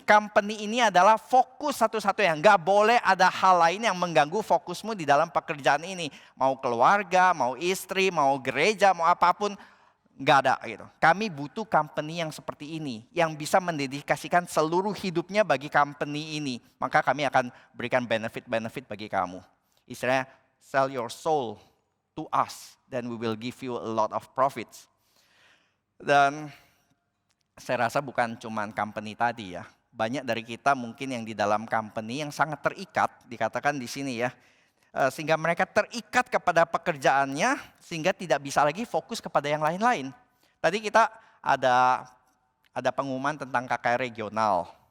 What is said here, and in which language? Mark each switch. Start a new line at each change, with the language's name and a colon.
Indonesian: Company ini adalah fokus satu-satunya. Nggak boleh ada hal lain yang mengganggu fokusmu di dalam pekerjaan ini. Mau keluarga, mau istri, mau gereja, mau apapun. Nggak ada gitu. Kami butuh company yang seperti ini. Yang bisa mendedikasikan seluruh hidupnya bagi company ini. Maka kami akan berikan benefit-benefit bagi kamu.
English: Istilahnya, sell your soul to us. Then we will give you a lot of profits.
Indonesian: Dan saya rasa bukan cuma company tadi ya. Banyak dari kita mungkin yang di dalam company yang sangat terikat. Dikatakan di sini ya. Sehingga mereka terikat kepada pekerjaannya sehingga tidak bisa lagi fokus kepada yang lain-lain. Tadi kita ada pengumuman tentang KKR regional.